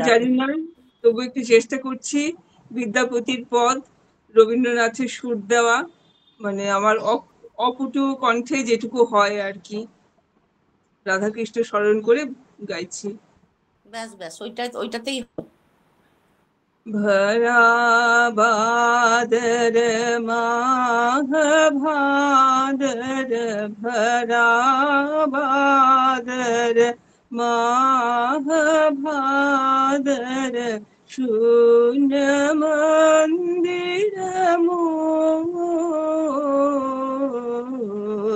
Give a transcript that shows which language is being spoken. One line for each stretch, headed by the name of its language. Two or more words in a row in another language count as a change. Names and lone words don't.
Bangla: জানি না, তবু একটু চেষ্টা করছি। বিদ্যাপতির পদ, রবীন্দ্রনাথের সুর দেওয়া, মানে আমার অপটু কণ্ঠে যেটুকু হয় আর কি, রাধাকৃষ্ণ স্মরণ করে গাইছি। ব্যাস ব্যাস, ওইটাতেই।
Maithili: भरा बादर माह भादर, भरा बादर माह भादर, शून्य मंदिर मोर।